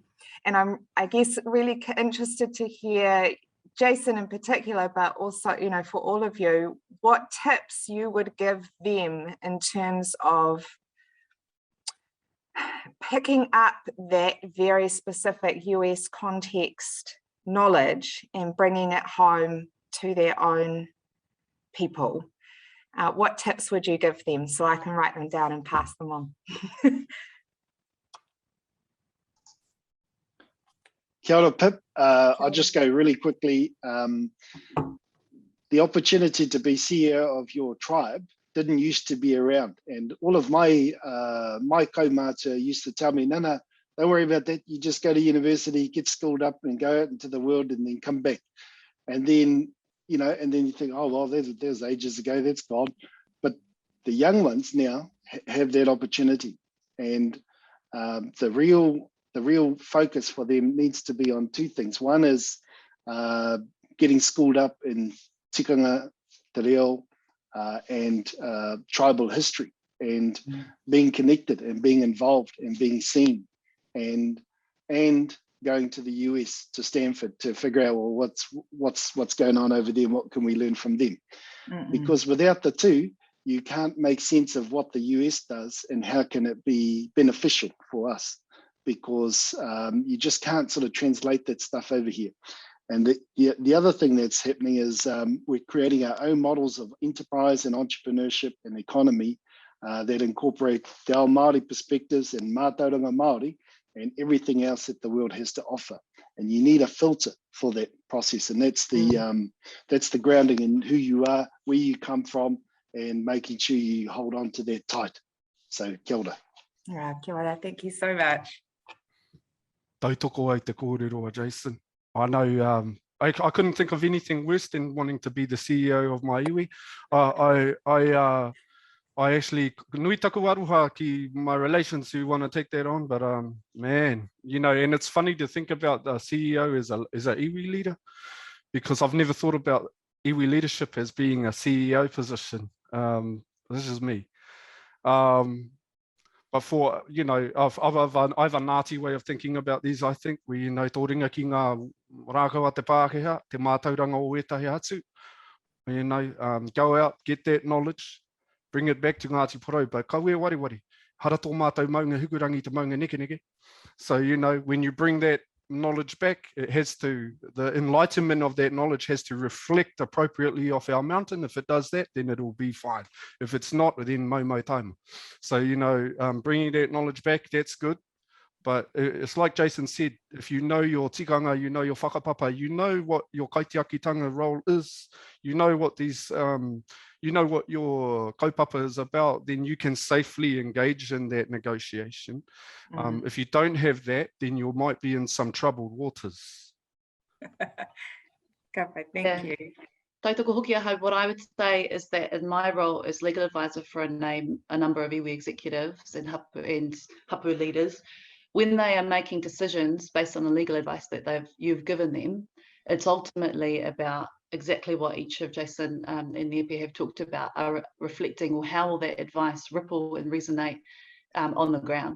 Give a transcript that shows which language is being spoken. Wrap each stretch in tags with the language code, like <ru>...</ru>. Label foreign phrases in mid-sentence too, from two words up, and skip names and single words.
<en>And I'm, I guess, really interested to hear, Jason in particular, but also, you know, for all of you, what tips you would give them in terms of picking up that very specific US context knowledge and bringing it home to their own people. What tips would you give them so I can write them down and pass them on?</en> <mi>Kia ora, Pip.</mi> <en>I'll just go really quickly. The opportunity to be CEO of your tribe didn't used to be around, and all of my kaumata used to tell me, Nana, don't worry about that. You just go to university, get schooled up, and go out into the world, and then come back. And then, you know, and then you think, oh well, there's ages ago, that's gone. But the young ones now have that opportunity, and the real focus for them needs to be on two things. One is getting schooled up in</en> <mi>tikanga, te reo,</mi> <en>and tribal history, and being connected and being involved and being seen, and going to the US, to Stanford, to figure out, well, what's going on over there and what can we learn from them. Because without the two, you can't make sense of what the US does and how can it be beneficial for us, because you just can't sort of translate that stuff over here. And the other thing that's happening is we're creating our own models of enterprise and entrepreneurship and economy that incorporate</en> <mi>te ao Māori</mi> <en>perspectives and</en> <mi>mātauranga Māori</mi> <en>and everything else that the world has to offer. and you need a filter for that process, and that's the grounding in who you are, where you come from, and making sure you hold on to that tight.</en> <mi>So kia ora. Yeah, kia ora.</mi> <en>Thank you so much.</en> <mi>Tautoko ai te kōrero, Jason.</mi> <en>I know I couldn't think of anything worse than wanting to be the CEO of my iwi. I actually</en> <mi>nui taku aruha ki</mi> <en>my relations who want to take that on, but man, you know, and it's funny to think about the CEO as a iwi leader, because I've never thought about iwi leadership as being a CEO position. This is me. But for, you know, I've a Ngāti way of thinking about these, I think, where, you know,</en> <mi>tō ringa ki ngā rākau a te Pākehā, te mātauranga o ētahi atu.</mi> <en>You know, go out, get that knowledge, bring it back to Ngāti Porou, but</en> <mi>kaue wari, hara tō mātou maunga hukurangi te maunga neke.</mi> <en>So, you know, when you bring that knowledge back, it has to, the enlightenment of that knowledge has to reflect appropriately off our mountain. If it does that, then it'll be fine. If it's not, then</en> <mi>mau taima.</mi> <en>So, you know, bringing that knowledge back, that's good. But it's like Jason said, if you know your tikanga, you know your whakapapa, you know what your kaitiakitanga role is, you know what these, you know what your kaupapa is about, then you can safely engage in that negotiation. If you don't have that, then you might be in some troubled waters. Thank you.</en> <mi>Tautoko hoki ahau,</mi> <en>what I would say is that in my role as legal advisor for a number of iwi executives and hapu leaders, when they are making decisions based on the legal advice that you've given them, it's ultimately about exactly what each of Jason and Nepia have talked about, are reflecting, or how will that advice ripple and resonate on the ground.</en>